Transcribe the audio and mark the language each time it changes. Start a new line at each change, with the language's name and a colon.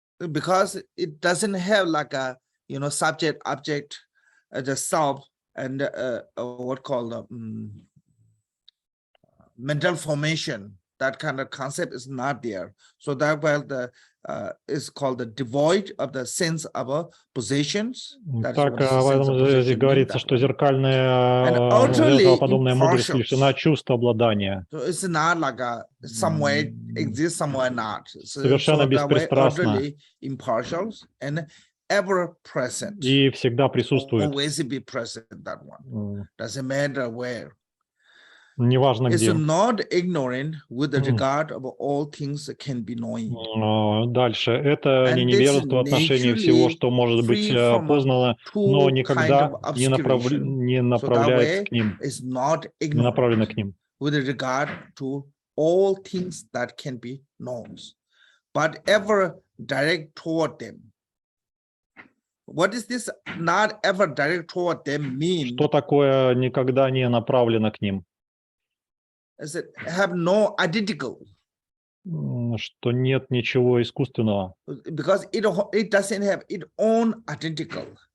English: Because it doesn't have like a subject, object, the self, and what called mental formation. That kind of concept is not there. So that is called the devoid of the sense of possessions.
Russian: Так, в этом здесь говорится, что зеркалоподобная мудрость лишена чувства обладания.
English: So it's not like somewhere exists, somewhere not.
Russian: Совершенно беспристрастна.
English: Impartial and ever present.
Russian: И всегда присутствует.
English: Always be present, that one. Doesn't matter where.
Russian: Неважно
English: It's
Russian: где.
English: not ignorant with the regard of all things that can be knowing.
Russian: Дальше. Это не невежество в отношении всего, что может быть познано, но никогда не направляется к ним, не направлено к ним.
English: With regard to all things that can be known, but ever direct toward them. What is this not ever direct toward them mean?
Russian: Что такое никогда не направлено к ним?
English: Is it have no identical?
Russian: Что нет ничего искусственного.
English: Because it doesn't have its own identical.